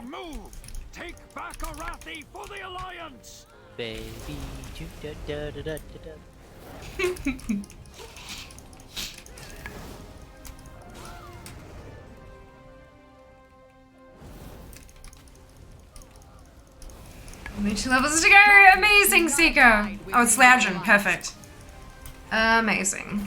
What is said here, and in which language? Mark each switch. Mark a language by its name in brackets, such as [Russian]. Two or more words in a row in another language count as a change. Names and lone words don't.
[English] Now move! Take back Arathi for the Alliance! Baby, da da da da da. Only 2 levels to go. Amazing, Seeker. Oh, it's Legion. Perfect. Amazing.